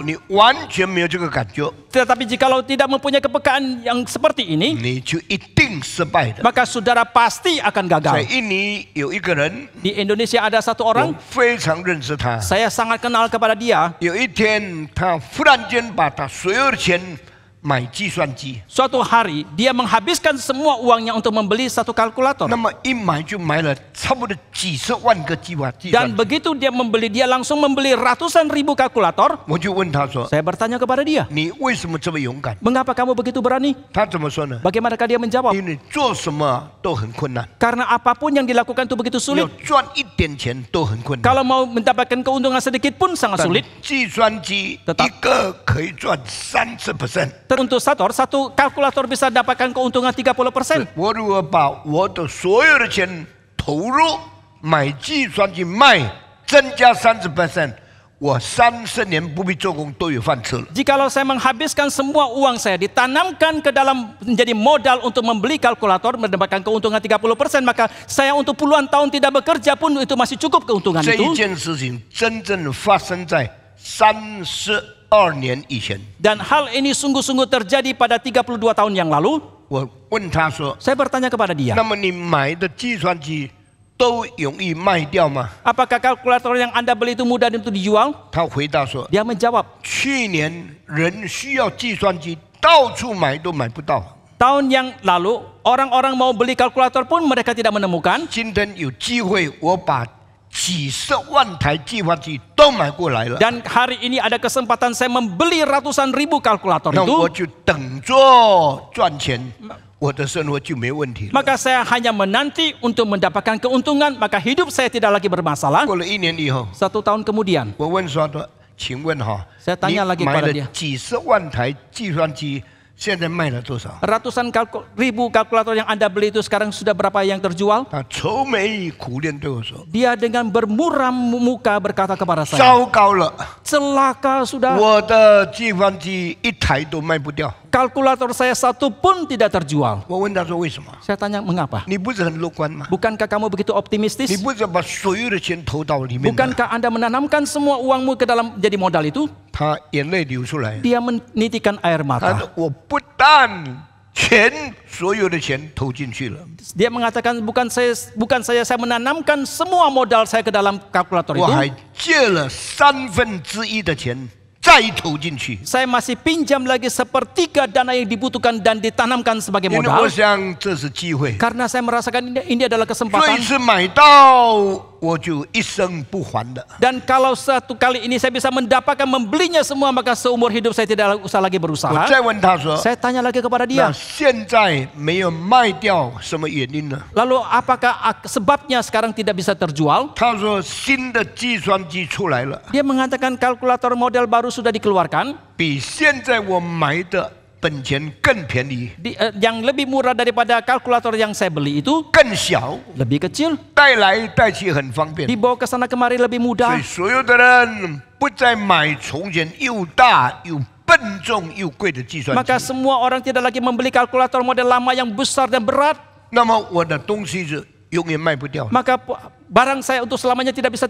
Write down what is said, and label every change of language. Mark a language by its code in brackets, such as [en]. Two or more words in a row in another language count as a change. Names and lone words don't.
[zh] 你完全没有这个感觉， [id] Tetapi jikalau tidak mempunyai kepekaan yang seperti ini, [zh] 你就一定失败的。 [id] maka saudara pasti akan [zh] 在 [id] gagal. [zh] 印尼有一个人， [id] Di Indonesia ada satu [zh] 我 [id] orang, [zh] 非常认识他。 [id] saya sangat kenal kepada dia. [zh] 有一天，他忽然间把他所有的钱买计算机， [id] Suatu hari dia menghabiskan semua uangnya untuk membeli satu kalkulator. [zh] 那么一买就买了差不多几十万个计算 [id] Dan [zh] 机。 [id] begitu dia membeli, dia langsung membeli ratusan ribu kalkulator. [zh] 我就问他说 [id] Saya bertanya kepada dia, [zh] 你为什么这么勇敢？ [id] mengapa kamu begitu berani? [zh] 他怎么说呢？ [id] Bagaimanakah dia menjawab? [zh] 因为你做什么都很困难， [id] Karena apapun yang dilakukan itu begitu [zh] 要 [id] sulit. [zh] 赚一点钱都很困难。 [id] Kalau mau mendapatkan keuntungan sedikit pun sangat [zh] 但 [id] sulit. [zh] 计算机 [id] Tetap [zh] 一个可以赚30%。 [id] Untuk satu kalkulator bisa dapatkan keuntungan 30%. [zh] 我如果把我的所有的钱投入买计算机卖，增加30%，我30年不必做工都有饭吃了。 [id] Jikalau saya menghabiskan semua uang saya ditanamkan ke dalam menjadi modal untuk membeli kalkulator mendapatkan keuntungan 30%, maka saya untuk puluhan tahun tidak bekerja pun itu masih cukup keuntungan [zh] 这一 [id] itu. [zh] 件事情真正发生在32年以前。 [id] Dan hal ini sungguh-sungguh terjadi pada 32 tahun yang lalu. [zh] 我问他说 [id] Saya bertanya kepada：“ [zh] 那 [id] dia, [zh] 么你买的计算机都容易卖掉吗？ [id] apakah kalkulator yang Anda beli itu mudah untuk dijual?” [zh] 他回答说 [id] Dia menjawab, [zh] 去年人需要计算机，到处买都买不到。 [id] tahun yang lalu orang-orang mau beli kalkulator pun mereka tidak menemukan. [zh] 今天有机会，我把几十万台计算机都买过来了， [id] Dan hari ini ada kesempatan saya membeli ratusan ribu kalkulator [zh] 那我 [id] itu. [zh] 就等着赚钱，我的生活就没问题了。 [id] Maka saya hanya menanti untuk mendapatkan keuntungan, maka hidup saya tidak lagi bermasalah. [zh] 过了1年以后， [id] 1 tahun kemudian, [zh] 我问说的，请问哈， [id] Saya [zh] 你 [id] tanya lagi [zh] 买 [id] kepada [zh] 了 [id] dia [zh] 几十万台计算机，现在卖了多少？ [id] ratusan ribu kalkulator yang Anda beli itu sekarang sudah berapa yang terjual? [zh] 他愁眉苦脸对我说 [id] Dia dengan bermuram muka berkata kepada：“ saya, [zh] 糟糕了， [id] celaka sudah. [zh] 我的计算机一台都卖不掉。 [id] kalkulator saya satu pun tidak terjual. [zh] 我问他说为什么？ [id] Saya tanya mengapa? [zh] 你不是很乐观吗？ [id] Bukankah kamu begitu [zh] 你 [id] optimistis? [zh] 不是把所有的钱投到里面吗？ [id] Bukankah Anda menanamkan semua uangmu ke dalam jadi modal itu? [zh] 他眼泪流出来， [id] Dia menitikan air [zh] 他 [id] mata. [zh] 说我不但所有的钱投进去了， [id] Dia mengatakan bukan saya menanamkan semua modal saya ke dalam kalkulator [zh] 我 [id] itu. [zh] 还借了1/3的钱再投进去， [id] Saya masih pinjam lagi 1/3 dana yang dibutuhkan dan ditanamkan sebagai [zh] 因为 [id] modal. [zh] 我想这是机会， [id] Karena saya merasakan ini adalah [zh] 所以 [id] kesempatan. [zh] 是买到我就一生不还的。 [id] Dan kalau satu kali ini saya bisa mendapatkan membelinya semua, maka seumur hidup saya tidak usah lagi [zh] 我 [id] berusaha. [zh] 再问他说， [id] Saya tanya lagi kepada [zh] 那 [id] dia. [zh] 现在没有卖掉，什么原因呢？ [id] Lalu apakah sebabnya sekarang tidak bisa terjual? [zh] 他说新的计算机出来了， [id] Dia mengatakan kalkulator model baru sudah dikeluarkan. [zh] 比现在我买的本钱更便宜， [id] Yang lebih murah daripada kalkulator yang saya beli itu. [zh] 更小， [id] Lebih kecil. [zh] 带来带去很方便。 [id] Dibawa ke sana kemari lebih [zh] 所 [id] mudah. [zh] 以所有的人不再买从前又大又笨重又贵的计算 [id] Maka [zh] 机， [id] semua orang tidak lagi membeli kalkulator model lama yang besar dan berat. [zh] 那么我的东西是永远卖不掉， [id] Maka barang saya untuk selamanya tidak bisa